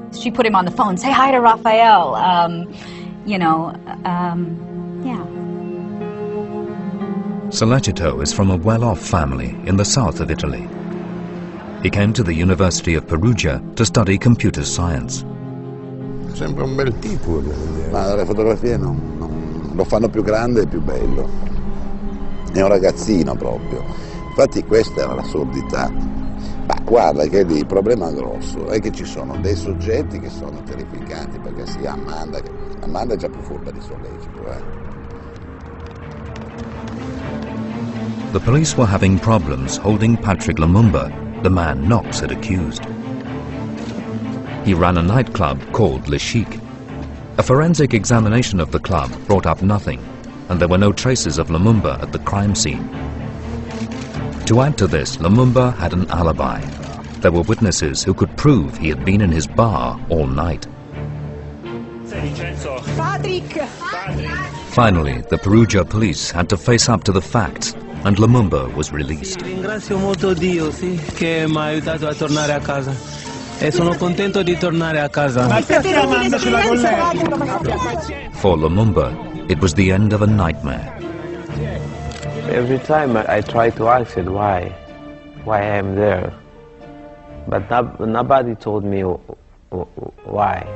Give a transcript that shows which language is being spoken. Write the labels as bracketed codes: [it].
[en] She put him on the phone, say hi to Raffaele, yeah. Sollecito is from a well-off family in the south of Italy. He came to the University of Perugia to study computer science. [it] Sembra un bel tipo. Ma le fotografie non lo fanno più grande e più bello. È un ragazzino proprio. Infatti questa era l'assurdità. Ma guarda che lì il problema grosso è che ci sono dei soggetti che sono terrificanti, perché sia Amanda è già più furba di Sollecito. [en] The police were having problems holding Patrick Lumumba, the man Knox had accused. He ran a nightclub called Le Chic. A forensic examination of the club brought up nothing, and there were no traces of Lumumba at the crime scene. To add to this, Lumumba had an alibi. There were witnesses who could prove he had been in his bar all night. Patrick! Finally, the Perugia police had to face up to the facts, and Lumumba was released. [it] Ringrazio molto Dio, sì, che mi ha aiutato a tornare a casa. E sono contento di tornare a casa. [en] For Lumumba, it was the end of a nightmare. Every time I try to ask it why I am there, but nobody told me why.